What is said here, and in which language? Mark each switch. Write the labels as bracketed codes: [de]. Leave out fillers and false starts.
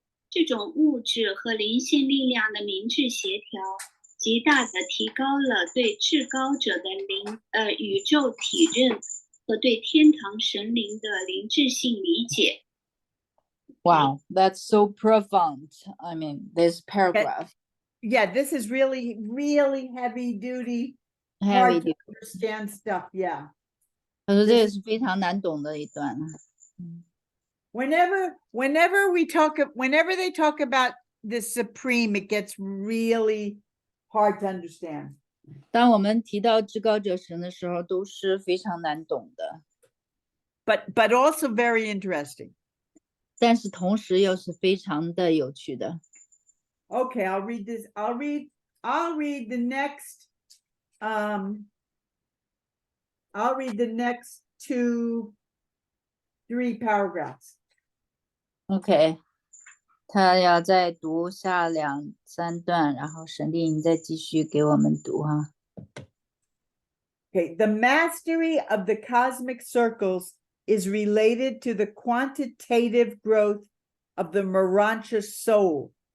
[zh] 这种物质和灵性力量的明智协调，极大地提高了对至高者的宇宙体认和对天堂神灵的灵智性理解。 [en] Wow, that's so profound. I mean, this paragraph. Yeah, this is really, really heavy duty, Heavy hard to understand stuff. Yeah. [zh] 可是这也是非常难懂的一段。 [en] Whenever they talk about the supreme, it gets really hard to understand. [zh] 当我们提到至高者神的时候，都是非常难懂的。 [en] But also very interesting. [zh] 但是同时又是非常的有趣的。 [en] Okay, I'll read this. I'll read the next. I'll read the next 3 paragraphs. [zh] OK， 他要再读下2、3段，然后沈丽你再继续给我们读哈。 [en] Okay, the mastery of the cosmic circles is related to the quantitative growth of the Marancha soul.